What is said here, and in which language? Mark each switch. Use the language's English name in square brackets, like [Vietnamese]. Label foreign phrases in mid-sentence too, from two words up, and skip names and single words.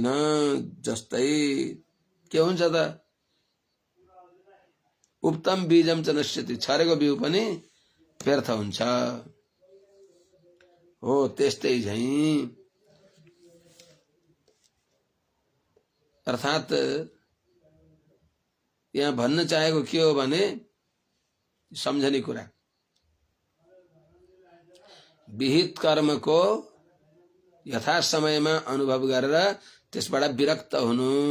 [Nepali] जस्तै के हुन्छ त [Sanskrit] उप्तम बीजम च नश्यति, [Nepali] छरेको बिउ पनि व्यर्थ हुन्छ हो। त्यस्तै झैं अर्थात यहाँ भन्न चाहेको के हो भने सम्झने कुरा विहित कर्मको यथा समयमा अनुभव गरेर त्यसबाट विरक्त हुनु।